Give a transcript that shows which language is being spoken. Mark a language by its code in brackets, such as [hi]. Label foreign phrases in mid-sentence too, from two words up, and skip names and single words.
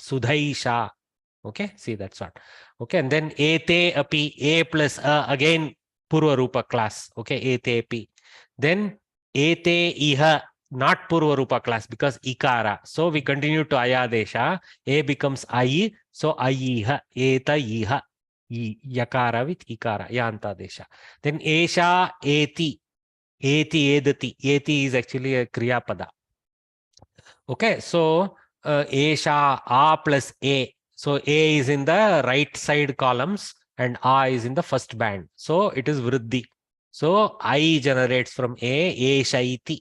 [en] Sudhaisha. Okay, see that's what. Okay, and then [sa] Ete Api, [en] A plus A, again [sa] Purva Rupa [en] class. Okay, [sa] Ete Api. [en] Then [sa] Ete Iha, [en] not [sa] Purva Rupa [en] class because Ikara. So we continue to Ayadesha. A becomes I. So Ayiha, [sa] Eta Iha. [en] Yakara with Ikara, Yantadesha. [sa] Then Esha Eti. Eti Edati. [en] Eti is actually a [sa] Kriya Pada. [en] Okay, so Esha A plus A. So A is in the right side columns and A is in the first band. So it is Vriddhi. So I generates from A, Eshaiti.